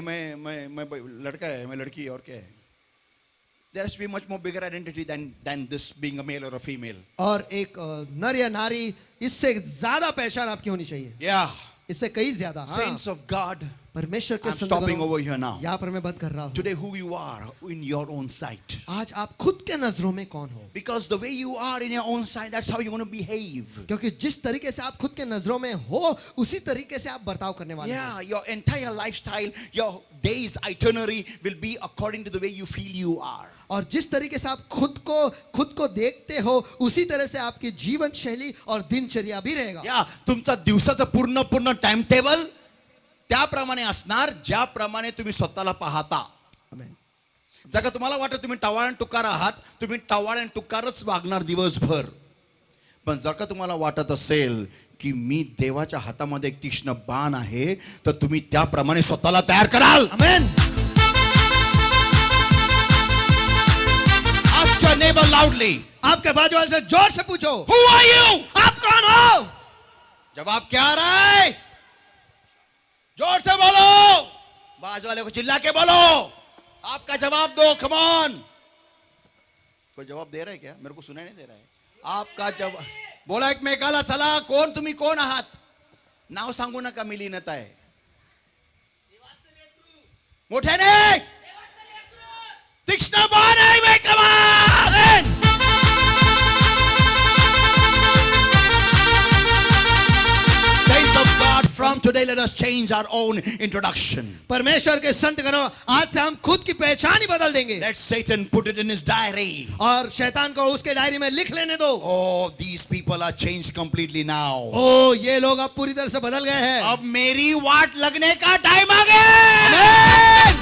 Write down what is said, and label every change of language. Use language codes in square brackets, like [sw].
[hi] मैं लड़का है, मैं लड़की है, और क्या है? [en] There has to be much more bigger identity than this being a male or a female. [hi] और एक नर या नारी, इससे ज्यादा पहचान आपकी होनी चाहिए, [en] Yeah. [hi] इससे कई ज्यादा। हाँ, [en] Saints of God, [hi] परमेश्वर के [en] I'm stopping [hi] संतानों, [en] over here now. [hi] यहाँ पर मैं बंद कर रहा हूँ। [en] Today who you are in your own sight. [hi] आज आप खुद के नजरों में कौन हो? [en] Because the way you are in your own sight, that's how you're going to behave. [hi] क्योंकि जिस तरीके से आप खुद के नजरों में हो, उसी तरीके से आप बर्ताव करने वाले [en] Yeah, [hi] हैं। [en] your entire lifestyle, your day's itinerary will be according to the way you feel you are. [hi] और जिस तरीके से आप खुद को देखते हो, उसी तरह से आपकी जीवन शैली और दिनचर्या भी रहेगा। [mr] या तुमचा दिवसाचा पूर्ण टाइम टेबल त्याप्रमाणे असणार ज्याप्रमाणे तुम्ही स्वतःला पाहता. आमेन। जर का तुम्हाला वाटत तुम्ही टवाळण टुकार आहात, तुम्ही टवाळण टुकारच वागणार दिवसभर. पण जर का तुम्हाला वाटत असेल की मी देवाच्या हातामध्ये एक तीक्ष्ण बाण आहे, तर तुम्ही त्याप्रमाणे स्वतःला तयार कराल. आमेन। [en] Ask your neighbor loudly. [hi] आपके बाजू वाले से जोर से पूछो, [en] Who are you? [hi] आप कौन हो? जवाब क्या आ रहा है? जोर से बोलो. बाजू वाले को चिल्ला के बोलो. आपका जवाब दो. [en] Come on. [hi] कोई जवाब दे रहा है क्या? मेरे को सुनाई नहीं दे रहा है. [mr] आपका जवाब बोला एकमेकाला. चला, कोण तुम्ही कोण आहात? नाव सांगू नका, मी लीनता आहे. मोठ्याने तीक्ष्ण बाण आहे मी. [en] Come on. Saints of God, from today let us change our own introduction. [hi] परमेश्वर के संत करो, आज से हम खुद की पहचान ही बदल देंगे। [en] Let Satan put it in his diary. [hi] और शैतान को उसके डायरी में लिख लेने दो। [en] Oh, these people are changed completely now. [hi] ओ, ये लोग अब पूरी तरह से बदल गए हैं। अब मेरी वाट लगने का टाइम आ गया.